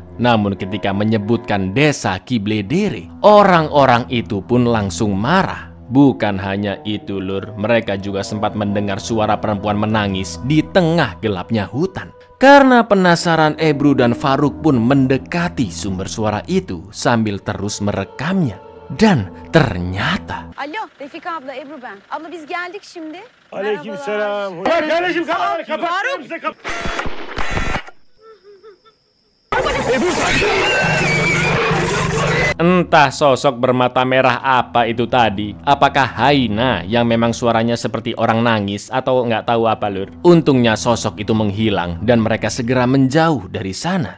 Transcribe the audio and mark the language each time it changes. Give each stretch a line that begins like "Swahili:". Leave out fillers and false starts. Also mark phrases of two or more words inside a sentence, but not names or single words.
Indonesian: Namun ketika menyebutkan desa Kibledere, orang-orang itu pun langsung marah. Bukan hanya itu lur, mereka juga sempat mendengar suara perempuan menangis di tengah gelapnya hutan. Karena penasaran, Ebru dan Faruk pun mendekati sumber suara itu sambil terus merekamnya. Dan ternyata
Turkish: Alo Refika abla, Ebru ben. Abla biz geldik şimdi. Aleykümselam. Kardeşim kapat.
Indonesian: entah sosok bermata merah apa itu tadi. Apakah Haina yang memang suaranya seperti orang nangis atau nggak tahu apa lur. Untungnya sosok itu menghilang dan mereka segera menjauh dari sana.